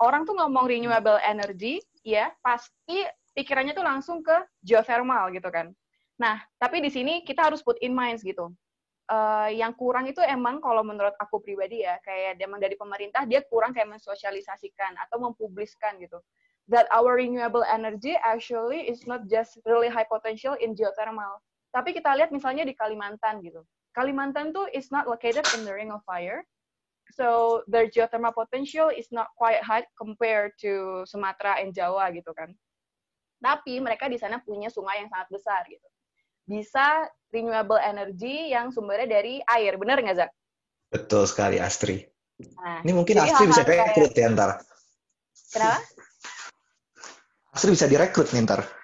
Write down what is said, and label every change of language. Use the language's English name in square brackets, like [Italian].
[Indonesian] Orang tuh ngomong renewable energy ya pasti pikirannya tuh langsung ke geothermal gitu kan. Nah, tapi di sini kita harus [English] put in mind [Indonesian] gitu. Yang kurang itu emang kalau menurut aku pribadi ya, kayak emang dari pemerintah dia kurang kayak mensosialisasikan atau mempubliskan gitu. [English] That our renewable energy actually is not just really high potential in geothermal. [Indonesian] Tapi kita lihat misalnya di Kalimantan gitu. Kalimantan tuh [English] is not located in the ring of fire. So their geothermal potential is not quite high compared to Sumatera and Jawa [Indonesian] gitu kan. Tapi mereka di sana punya sungai yang sangat besar gitu. Bisa renewable energy yang sumbernya dari air, bener nggak, Zak? Betul sekali, Astri. Nah, ini mungkin Astri bisa rekrut ya ntar. Kenapa? Astri bisa direkrut nih ntar.